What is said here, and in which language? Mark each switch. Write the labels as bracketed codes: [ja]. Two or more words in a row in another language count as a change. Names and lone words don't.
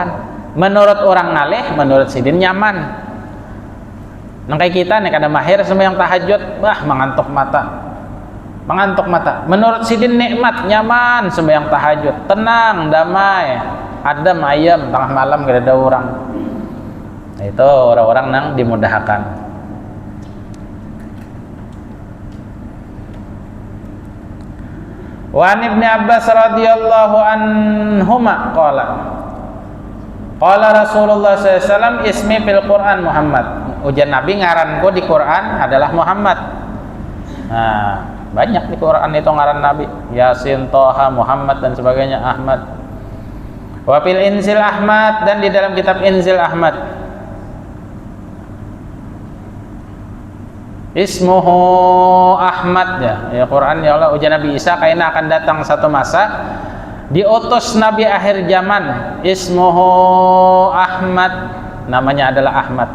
[bjn] Menurut orang ngalih, menurut sidin nyaman. Nang kayak kita nih kada mahir sembahyang tahajud, mengantuk mata. Menurut sidin nikmat, nyaman sembahyang tahajud, tenang, damai, adem ayem, tengah malam kada ada orang. Nah, itu orang-orang nang dimudahkan. [ar] وعن ابن عباس رضي الله عنهما قال رسول الله صلى الله عليه وسلم اسمي في القرآن محمد. [bjn] Ujian Nabi ngaranku di Quran adalah Muhammad. Nah, banyak di Quran itu ngaran Nabi, Yasin, Toha, Muhammad dan sebagainya, Ahmad. [ar] وفي الإنجيل أحمد, [bjn] dan di dalam kitab Injil Ahmad. [ar] اسمه أحمد يا قرآن يا الله. [bjn] Ujian Nabi Isa kaina akan datang satu masa diutus Nabi akhir zaman, [ar] اسمه أحمد, [bjn] namanya adalah Ahmad.